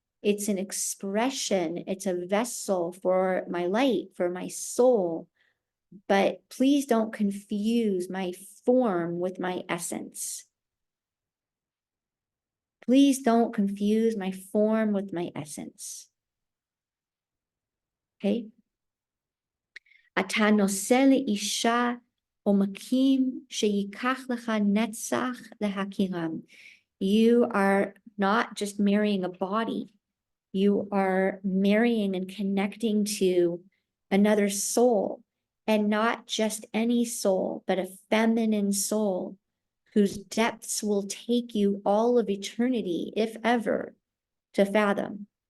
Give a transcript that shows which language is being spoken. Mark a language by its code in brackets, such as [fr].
[en] It's an expression. It's a vessel for my light, for my soul. But please don't confuse my form with my essence. Please don't confuse my form with my essence. Okay? [he] אתה נושא לאישה עומקים שייקח לך נצח להכירם. [en] You are not just marrying a body. You are marrying and connecting to another soul, and not just any soul, but a feminine soul whose depths will take you all of eternity, if ever, to fathom.